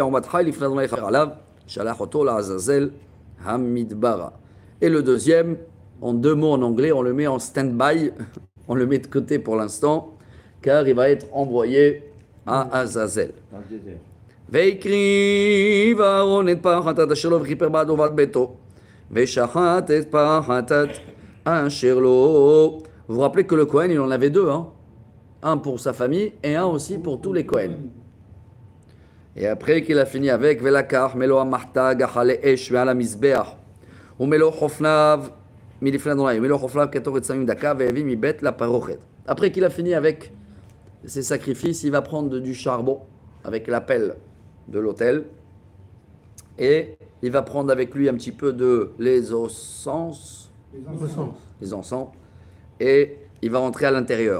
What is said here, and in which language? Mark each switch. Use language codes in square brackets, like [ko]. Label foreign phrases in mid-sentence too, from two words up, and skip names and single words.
[fr] Et le deuxième, En deux mots en anglais, on le met en stand-by, on le met de côté pour l'instant, car il va être envoyé à Azazel. Dans le désert. [he] ויקריב אהרון את פר החטאת אשר לו וכיפר בעד ובת ביתו ושחט את פר החטאת אשר לו. [fr] Vous vous rappelez que le Kohen, il en avait deux, hein? Un pour sa famille et un aussi pour tous les Kohen. Et après qu'il a fini avec [he] ולקח מלוא המחתה גחלי אש ועל המזבח ומלוא חופניו מלפני אדוני ומלוא חופניו קטורת שמים דקה והביא מבית לפרוכת. [fr] Après qu'il a fini avec ses sacrifices, il va prendre du charbon avec la pelle de l'autel et il va prendre avec lui un petit peu de les encens et il va rentrer à l'intérieur.